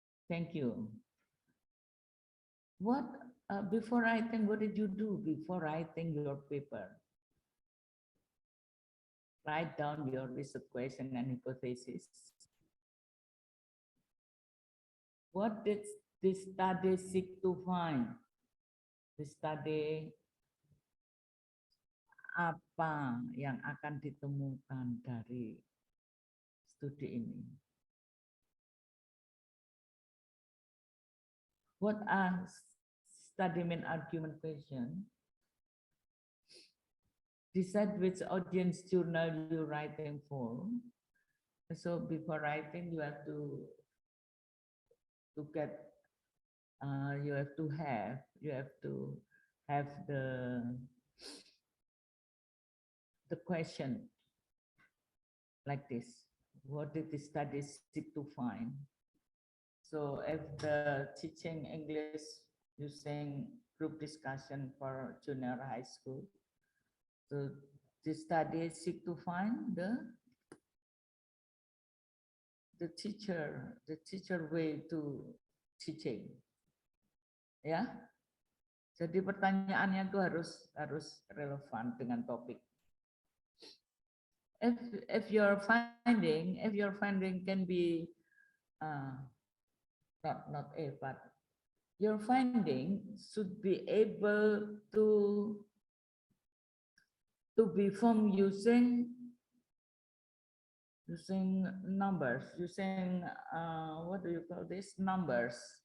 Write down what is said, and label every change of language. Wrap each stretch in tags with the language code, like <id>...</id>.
<en>Thank you. What before writing? What did you do before writing your paper? Write down your research question and hypothesis. What did this study seek to find? The study</en> <id>apa yang akan ditemukan dari studi ini?</id> <en>What are study main argument question? Decide which audience journal you're writing for. So before writing, you have to get, you have to have the question like this. What did the study seek to find? So if the teaching English using group discussion for junior high school, so the study seek to find the teacher way to teaching.</en> <id>Ya. Jadi pertanyaannya itu harus relevan dengan topik.</id> <en>If your finding can be not a, but your finding should be able to be formed using numbers, using what do you call this, numbers.</en>